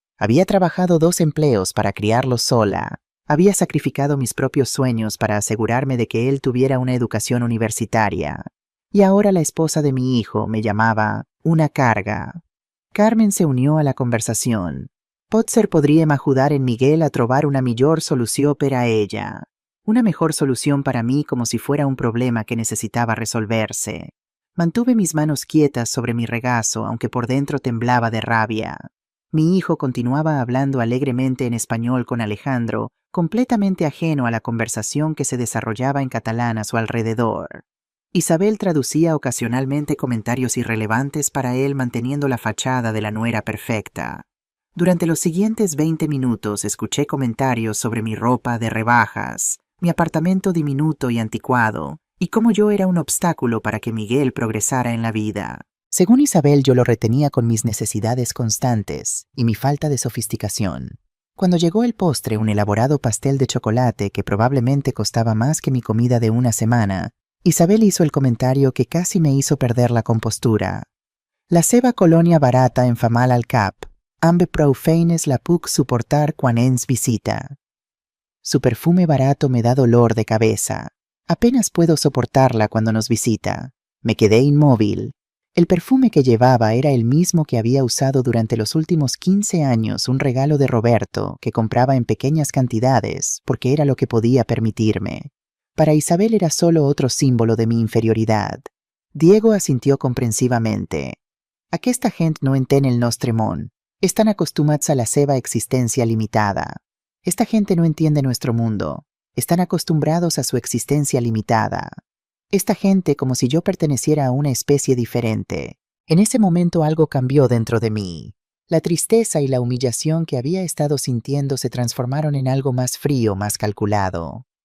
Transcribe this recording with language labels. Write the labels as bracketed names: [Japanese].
[Spanish] Había trabajado 2 empleos para criarlo sola. Había sacrificado mis propios sueños para asegurarme de que él tuviera una educación universitaria. Y ahora la esposa de mi hijo me llamaba una carga. Carmen se unió a la conversación. [Catalan] «Potser podríem ajudar en Miguel a trobar una millor solució per a ella». [Spanish] Una mejor solución para mí, como si fuera un problema que necesitaba resolverse. Mantuve mis manos quietas sobre mi regazo, aunque por dentro temblaba de rabia. Mi hijo continuaba hablando alegremente en español con Alejandro, completamente ajeno a la conversación que se desarrollaba en catalán a su alrededor. Isabel traducía ocasionalmente comentarios irrelevantes para él, manteniendo la fachada de la nuera perfecta. Durante los siguientes 20 minutos escuché comentarios sobre mi ropa de rebajas, mi apartamento diminuto y anticuado, y cómo yo era un obstáculo para que Miguel progresara en la vida. Según Isabel, yo lo retenía con mis necesidades constantes y mi falta de sofisticación. Cuando llegó el postre, un elaborado pastel de chocolate que probablemente costaba más que mi comida de una semana, Isabel hizo el comentario que casi me hizo perder la compostura. [Catalan] «La seva colònia barata en fa mal al cap. Amb prou feines la puc suportar quan ens visita». [Spanish] «Su perfume barato me da dolor de cabeza. Apenas puedo soportarla cuando nos visita». Me quedé inmóvil. El perfume que llevaba era el mismo que había usado durante los últimos 15 años, un regalo de Roberto que compraba en pequeñas cantidades porque era lo que podía permitirme. Para Isabel era solo otro símbolo de mi inferioridad. Diego asintió comprensivamente. [Catalan] «Aquesta gent no entén el nostre món. Estan acostumats a la seva existencia limitada». [Spanish] Esta gente no entiende nuestro mundo. Están acostumbrados a su existencia limitada. Esta gente, como si yo perteneciera a una especie diferente. En ese momento algo cambió dentro de mí. La tristeza y la humillación que había estado sintiendo se transformaron en algo más frío, más calculado.